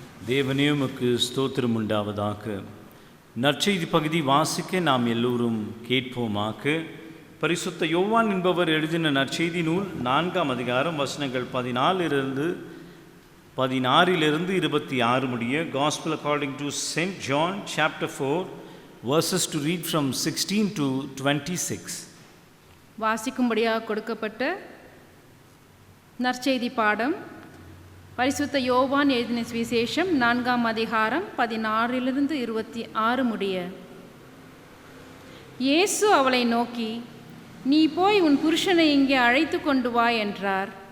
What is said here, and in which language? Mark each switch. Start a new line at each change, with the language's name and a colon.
Tamil: தேவனே உமக்கு ஸ்தோத்திரம் உண்டாவதாக. நற்செய்தி பகுதி வாசிக்க நாம் எல்லோரும் கேட்போமாக. பரிசுத்த யோவான் என்பவர் எழுதின நற்செய்தி நூல் 4ஆம் அதிகாரம் வசனங்கள் 14 26 முடிய.
English: Gospel according to St. John chapter 4 verses to read from 16 to 26.
Tamil: வாசிக்கும்படியாக கொடுக்கப்பட்ட நற்செய்தி பாடம் பரிசுத்த யோவான் எழுதின சுவிசேஷம் 4ஆம் அதிகாரம் 16 26 முடிய. இயேசு அவளை நோக்கி, நீ போய் உன் புருஷனை இங்கே அழைத்து கொண்டு வா என்றார்.